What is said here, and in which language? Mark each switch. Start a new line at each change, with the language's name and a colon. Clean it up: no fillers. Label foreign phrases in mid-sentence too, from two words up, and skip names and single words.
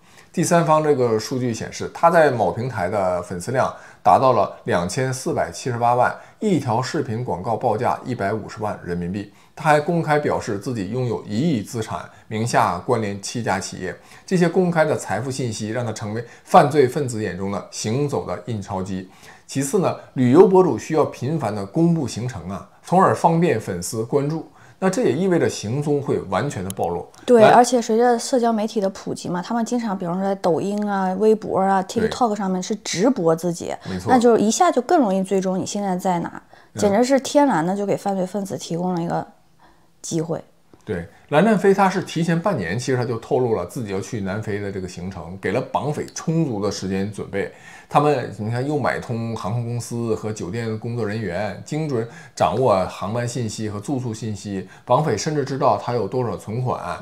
Chinese: 第三方這個數據顯示，他在某平台的粉絲量達到了2478萬，一條視頻廣告報價150萬人民幣。他還公開表示自己擁有1億資產，名下關聯7家企業。這些公開的財富信息讓他成為犯罪分子眼中的行走的印鈔機。其次呢，旅遊博主需要頻繁的公布行程啊，從而方便粉絲關注。那這也意味着行蹤會完全的暴露。對，而且隨着社交媒體的普及嘛，他們經常，比如說在抖音啊、微博啊、TikTok 上面是直播自己，沒錯，那就一下就更容易追蹤你現在在哪，簡直是天然的就給犯罪分子提供了一個機會。對，藍占飛他是提前半年，其實他就透露了自己要去南非的這個行程，給了綁匪充足的時間準備。他們你看又買通航空公司和酒店工作人員，精準掌握航班信息和住宿信息，綁匪甚至知道他有多少存款。